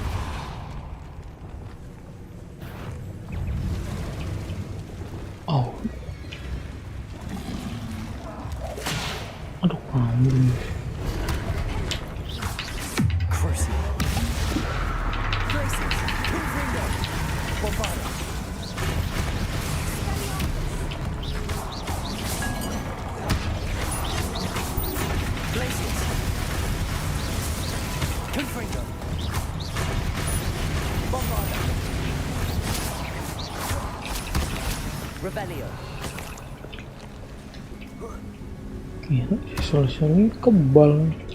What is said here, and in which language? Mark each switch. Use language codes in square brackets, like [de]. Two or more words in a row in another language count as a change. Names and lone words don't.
[id] Oh. Aduh, kambing. [la] Crucio. Gracias. Confringo. Bombado. Glacius. Confringo. Bombado. Revelio. [id] Kira siswa ini kebal.